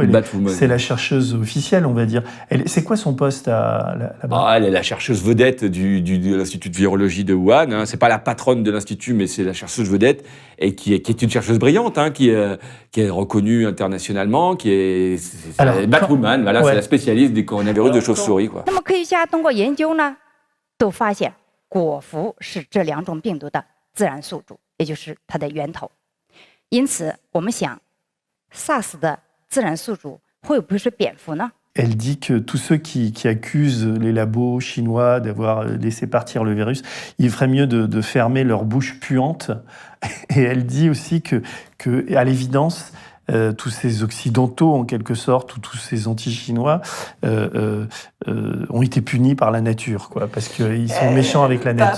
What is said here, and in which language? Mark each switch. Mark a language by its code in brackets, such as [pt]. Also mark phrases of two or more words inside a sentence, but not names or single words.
[fr] C'est la chercheuse officielle, on va dire. C'est quoi son poste là-bas? Elle est la chercheuse vedette de l'Institut de virologie de Wuhan. Hein. C'est pas la patronne de l'Institut, mais c'est la chercheuse vedette, et qui est une chercheuse brillante, hein, qui est reconnue internationalement, Batwoman, voilà, c'est la spécialiste des coronavirus de chauve-souris, quoi. [zh] 那么科学家通过研究呢，都发现果蝠是这两种病毒的自然宿主，也就是它的源头。因此，我们想 ，SARS 的自然宿主会不会是蝙蝠呢？ [fr] Elle dit que tous ceux qui accusent les labos chinois d'avoir laissé partir le virus, il ferait mieux de fermer leur bouche puante. Et elle dit aussi que à l'évidence, tous ces occidentaux, en quelque sorte, ou tous ces anti-chinois, ont été punis par la nature, quoi, parce qu'ils sont méchants avec la nature.